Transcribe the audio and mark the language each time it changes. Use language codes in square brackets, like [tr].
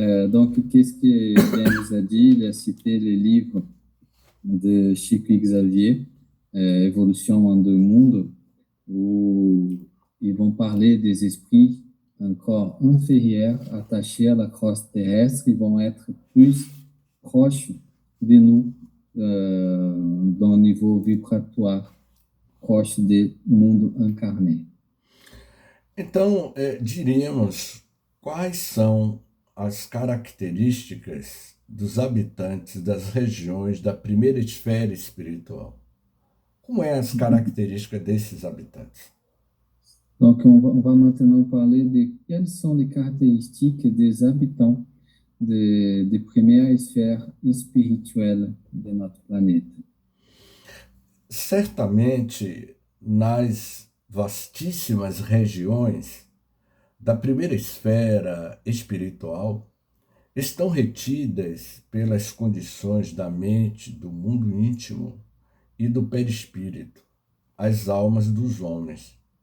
[fr] Donc, qu'est-ce que vient nous a dit? Il a cité le livre de Chico Xavier, Évolution en deux mondes, où ils vont parler des esprits un corps inférieur attachés à la crosse terrestre, ils vont être plus proches de nous dans le niveau vibratoire, proche [pt] do mundo [fr] encarné. [pt] Então, diríamos quais são as características dos habitantes das regiões da primeira esfera espiritual? Como é as características desses habitantes? [fr] Donc, on va maintenant parler de quelles sont les caractéristiques des habitants de première sphère spirituelle de notre planète. [pt] Certamente, nas vastíssimas regiões da primeira esfera espiritual, estão retidas pelas condições da mente, do mundo íntimo e do perispírito, as almas dos homens.